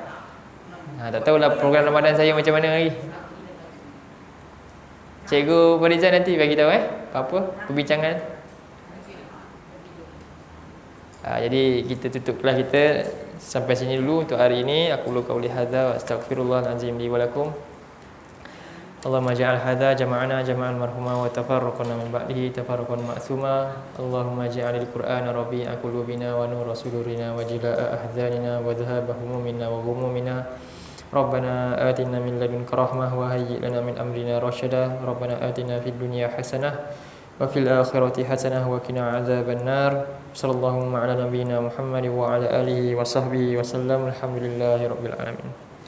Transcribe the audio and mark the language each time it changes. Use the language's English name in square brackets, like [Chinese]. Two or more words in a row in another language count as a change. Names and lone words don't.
[Malay] Tak tahulah program Ramadan saya macam mana lagi. Cikgu Farizan nanti bagi tahu apa-apa perbincangan. Jadi kita tutup kelas kita sampai sini dulu untuk hari ini. [Arabic] أقول قولي هذا وأستغفر الله العظيم لي ولكم. اللهم اجعل جمعنا هذا جمعا مرحوما وتفرقنا من بعده تفرقا معصوما. اللهم اجعل القرآن ربيع قلوبنا ونور صدورنا وجلاء أحزاننا وذهاب همومنا وغمومنا. ربنا آتنا من لدنك رحمة وهيئ لنا من أمرنا رشدا. ربنا آتنا في الدنيا حسنة وفي الآخرة حسنة وقنا عذاب النار. صلى الله على نبينا محمد وعلى آله وصحبه وسلم. الحمد لله رب العالمين.